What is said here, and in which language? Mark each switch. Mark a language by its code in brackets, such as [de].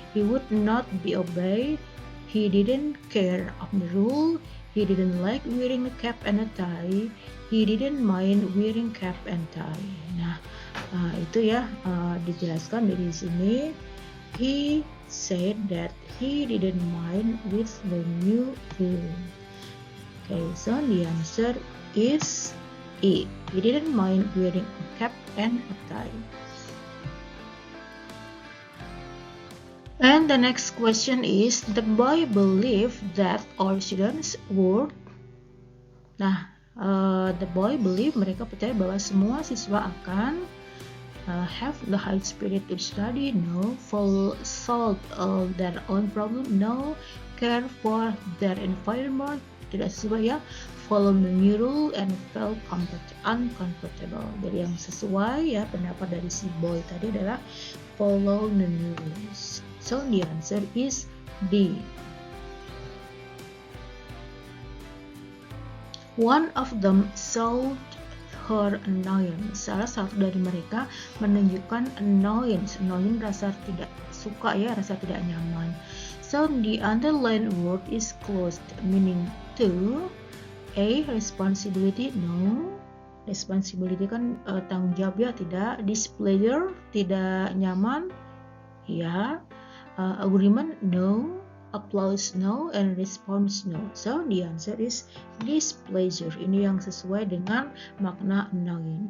[en] He would not be obeyed, he didn't care of the rule, he didn't like wearing a cap and a tie, he didn't mind wearing cap and tie. [id] Nah, itu ya dijelaskan dari sini. [en] He said that he didn't mind with the new rule. Okay, so the answer is E. He didn't mind wearing a cap and a tie. And the next question is, the boy believed that all students would. Nah, the boy believe, [id] mereka percaya bahwa semua siswa akan [en] have the high spirit to study, no. Solve their own problem, no. Care for their environment, [id] tidak sesuai ya. [en] Follow the new rule and felt uncomfortable. [id] Jadi yang sesuai ya pendapat dari si boy tadi adalah [en] follow the new rules. So the answer is D. One of them showed her annoyance. [id] Salah satu dari mereka menunjukkan annoyance. Annoyance rasa tidak suka ya, rasa tidak nyaman. [en] So the underlined word is closed, meaning to. [id] A. [en] Responsibility, no. [id] Responsibility kan tanggung jawab ya, tidak. Displeasure, tidak nyaman, ya. [en] Agreement, no. Applause, no. And response, no. So the answer is displeasure. [id] Ini yang sesuai dengan makna annoying.